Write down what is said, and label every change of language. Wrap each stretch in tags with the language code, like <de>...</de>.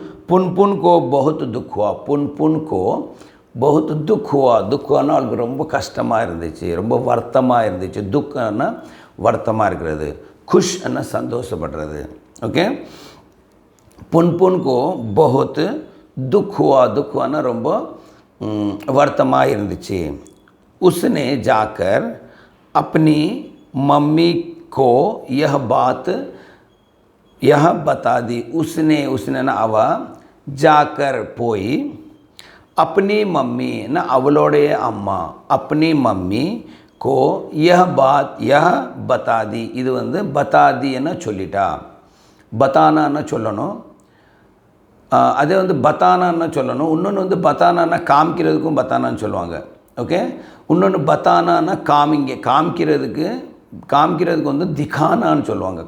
<hi>पुनपुन को बहुत दुख हुआ, पुनपुन को बहुत दुख हुआன்னா</hi> <ta>அவளுக்கு ரொம்ப கஷ்டமாக இருந்துச்சு, ரொம்ப வருத்தமாக இருந்துச்சு. துக்கம்னா வருத்தமாக இருக்கிறது, खुश என்ன சந்தோஷப்படுறது.</ta> <hi>ஓகே, पुनपुन को बहुत दुख हुआன்னா</hi> <ta>ரொம்ப வருத்தமாக இருந்துச்சு.</ta> <hi>उसने जाकर अपनी मम्मी को यह बता दी. उसने ना</hi> <ta>அவ,</ta> <hi>जाकर</hi> <ta>போய்,</ta> <hi>अपनी मम्मी ना</hi> <ta>அவளுடைய அம்மா,</ta> <hi>अपनी मम्मी को यह बता दी.</hi> <ta>இது வந்து</ta> <hi>बता दी</hi> <ta>என்ன சொல்லிட்டா. பத்தானான்னு சொல்லணும், அதே வந்து பத்தானான்னு சொல்லணும். இன்னொன்று வந்து பத்தானான்னா காமிக்கிறதுக்கும் பத்தானான்னு சொல்லுவாங்க. ஓகே, இன்னொன்று பத்தானான்னா காமிக்கிறதுக்கு வந்து திகானான்னு சொல்லுவாங்க.</ta>